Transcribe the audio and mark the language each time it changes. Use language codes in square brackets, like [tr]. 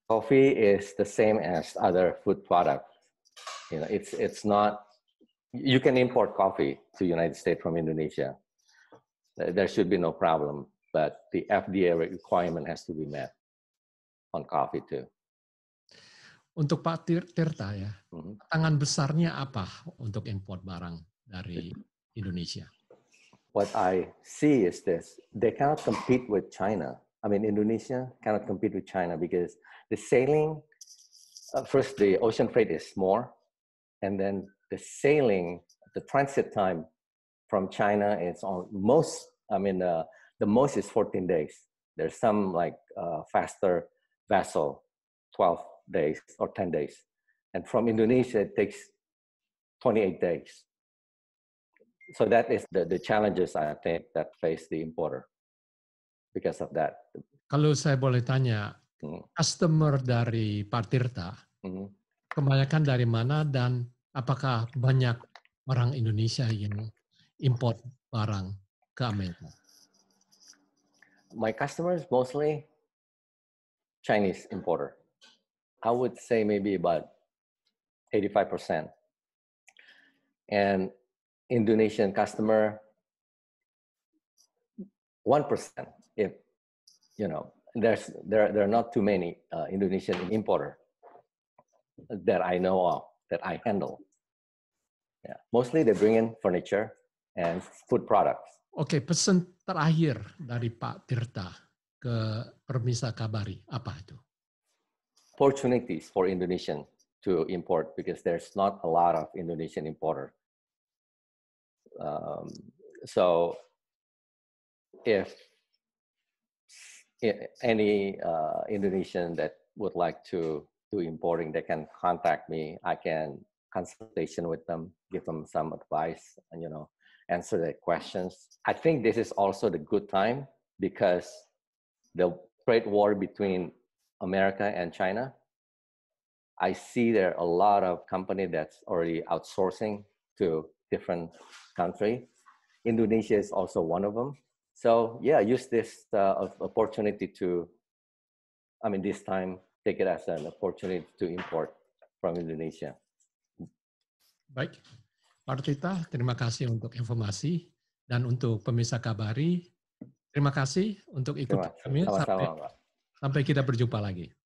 [en] Coffee is the same as other food products. It's not. You can import coffee to United States from Indonesia. There should be no problem, but the FDA requirement has to be met on coffee too. [id] Untuk Pak Tirta ya, tantangan besarnya apa untuk import barang dari Indonesia? [en] What I see is this: they cannot compete with China. I mean, Indonesia cannot compete with China because the sailing, first the ocean freight is more, and then the sailing, the transit time from China is on most. I mean, the most is 14 days. There's some like faster vessel, 12 days or 10 days. And from Indonesia, it takes 28 days. So that is the challenges, I think, that face the importer because of that. [id] Kalau saya boleh tanya, customer dari Pak Tirta, kebanyakan dari mana dan apakah banyak orang Indonesia yang import barang ke Amerika? [en] My customers mostly Chinese importer. I would say maybe about 85%. And Indonesian customer, 1%. If there are not too many Indonesian importer that I know of, that I handle. Yeah. Mostly they bring in furniture and food products. [id] Oke, pesan terakhir dari Pak Tirta ke pemirsa Kabari, apa itu? [en] Opportunities for Indonesian to import because there's not a lot of Indonesian importer. So if any Indonesian that would like to do importing, they can contact me. I can consultation with them, give them some advice, and answer their questions. I think this is also the good time because the trade war between America and China, I see there are a lot of companies that's already outsourcing to different countries. Indonesia is also one of them. So yeah, use this opportunity to, this time, take it as an opportunity to import from Indonesia. [id] Baik, Pak Tirta, terima kasih untuk informasi dan untuk pemirsa Kabari, terima kasih untuk ikut kami. Sampai kita berjumpa lagi.